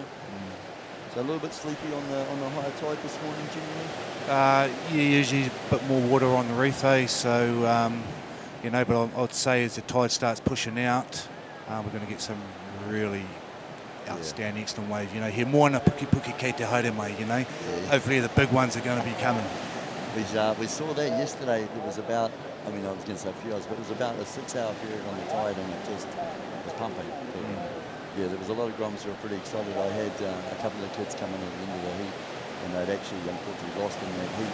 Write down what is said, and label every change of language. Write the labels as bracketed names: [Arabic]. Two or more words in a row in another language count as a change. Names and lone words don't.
[English] So a little bit sleepy on the higher tide this morning, generally. Yeah, usually a bit more water on the reef, So but I'd say as the tide starts pushing out, we're going to get some really outstanding, excellent wave. You know, [Māori] he moana puki puki kei te haere mai, [English] you know. Hopefully the big ones are going to be coming. We saw that yesterday. There was about, I mean, I was going to say a few hours, but it was about a 6-hour period on the tide, and it just was pumping. Yeah, there was a lot of groms who were pretty excited. I had a couple of kids come in at the end of the heat, and they'd actually unfortunately lost in that heat.